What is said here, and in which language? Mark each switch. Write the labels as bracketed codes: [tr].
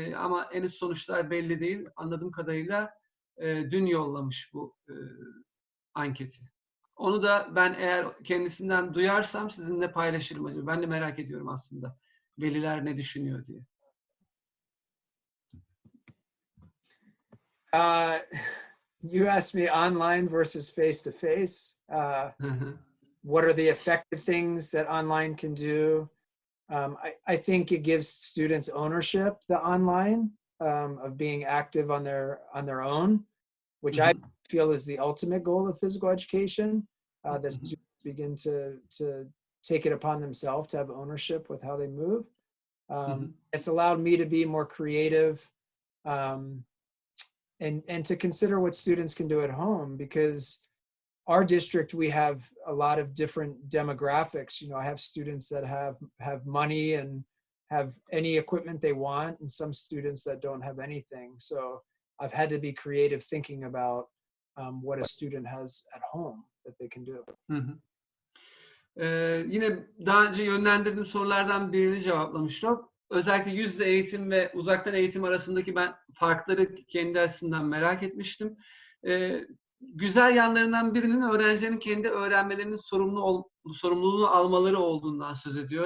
[tr] Ama henüz sonuçlar belli değil. Anladığım kadarıyla dün yollamış bu anketi. Onu da ben eğer kendisinden duyarsam sizinle paylaşırım acaba. Ben de merak ediyorum aslında. Veliler ne düşünüyor diye. [en] You asked me online versus face-to-face. What are the effective things that online can do? I think it gives students ownership, the online, of being active on their own, which I feel is the ultimate goal of physical education. That students begin to take it upon themselves to have ownership with how they move. It's allowed me to be more creative and to consider what students can do at home, because our district, we have a lot of different demographics. You know, I have students that have money and have any equipment they want, and some students that don't have anything. So I've had to be creative thinking about what a student has at home that they can do. [tr] Yine daha önce yönlendirdiğim sorulardan birini cevaplamış Rob. Özellikle yüz yüze eğitim ve uzaktan eğitim arasındaki ben farkları kendi açısından merak etmiştim. Güzel yanlarından birinin öğrencilerin kendi öğrenmelerinin sorumluluğunu almaları olduğundan söz ediyor.